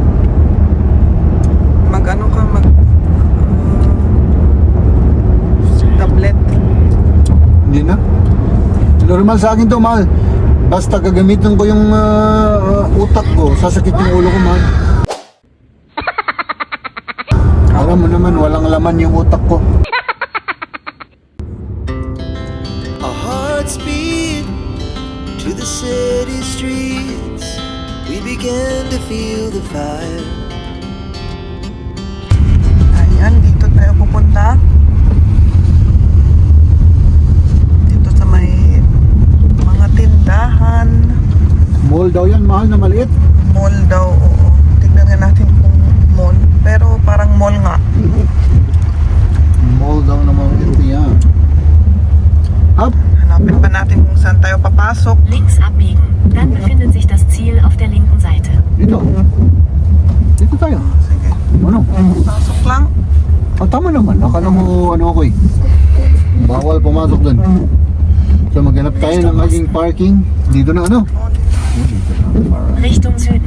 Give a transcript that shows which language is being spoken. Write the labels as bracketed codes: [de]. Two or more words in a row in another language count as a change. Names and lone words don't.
[tl] Mag-ano ka, tablet. Hindi na. Normal sa akin to, mahal. Basta gagamitin ko yung utak ko, sasakit yung ulo ko, mahal. Alam mo naman, walang laman yung utak ko. [en] Our hearts beat to the city streets. We began to feel the fire. [tl] Ayan, dito tayo pupunta. Dito sa may mga tindahan. Mall daw yan, mahal na maliit. Mall daw, oo. Tignan nga natin kung mall. Pero parang mall nga. Mall daw na maliit yan. Up. Hanapin pa natin kung saan tayo papasok. [de] Links abbiegen. Dann befindet sich das Ziel auf der linken Seite. [tl] Dito. Dito tayo. Sige. Ano? Pasok lang. Oh, tama naman. Akala mo ano ako eh. Bawal pumasok dun. So maghanap tayo ng maging parking. Dito na ano? Oh, dito. Dito na. [de] Richtung Süden.